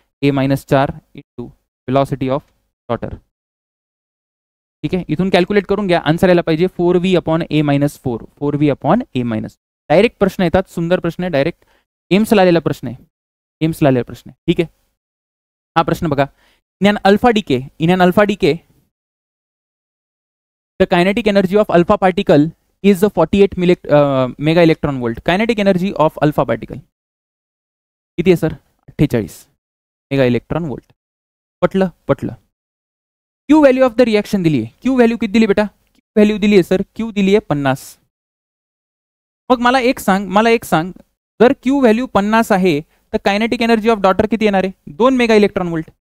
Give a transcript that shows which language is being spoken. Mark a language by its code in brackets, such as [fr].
[en] A-4 into velocity of daughter. [mr] ठीक आहे, इथून कॅल्क्युलेट करून घ्या, आन्सर यायला पाहिजे 4V upon A-4. 4V upon A-. Direct प्रश्न येतात, सुंदर प्रश्न आहे, डायरेक्ट एम्सला आलेला प्रश्न आहे, एम्सला आलेला प्रश्न आहे. ठीक आहे, हा प्रश्न बघा. [en] In an alpha decay the kinetic energy of alpha particle is 48 mega electron volt. Kinetic energy of alpha particle [mr] किती आहे सर? 48 mega electron volt. पटलं? पटलं. [en] Q value of the reaction [mr] दिली आहे. क्यू व्हॅल्यू किती दिली बेटा? क्यू व्हॅल्यू दिली आहे सर, क्यू दिली आहे 50. मग मला एक सांग, जर क्यू व्हॅल्यू 50 आहे तर [en] kinetic energy of daughter [mr] किती येणार आहे? 2 मेगा इलेक्ट्रॉन वोल्ट.